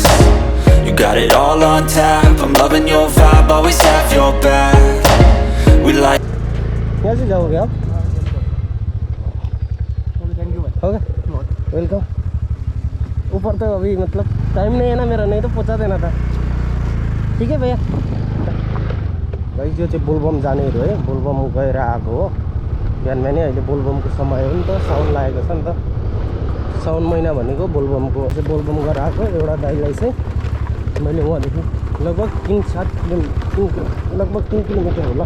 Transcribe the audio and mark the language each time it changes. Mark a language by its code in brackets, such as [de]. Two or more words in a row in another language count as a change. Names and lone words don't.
[en] You got it all on tap. I'm loving your vibe, always have your back. We like. [ne] यहाँ चाहिँ [hi] जाओगे आप? होगा? वेलकम। ऊपर तो अभी मतलब टाइम नहीं है ना मेरा, नहीं तो पहुँचा देना था। ठीक है भैया। [ne] भाइ जो चाहिँ बोलबम जानेहरू है, बोलबम गएर आएको हो। बिहान बिहानै अहिले बोलबमको समय हो नि त, साउन लागेको छ नि त। साउन महिना भनेको बोलबमको चाहिँ बोलबम गरेर आएको एउटा दाइलाई चाहिँ मैले उहाँदेखि लगभग 3-7 किलोमिटर होला।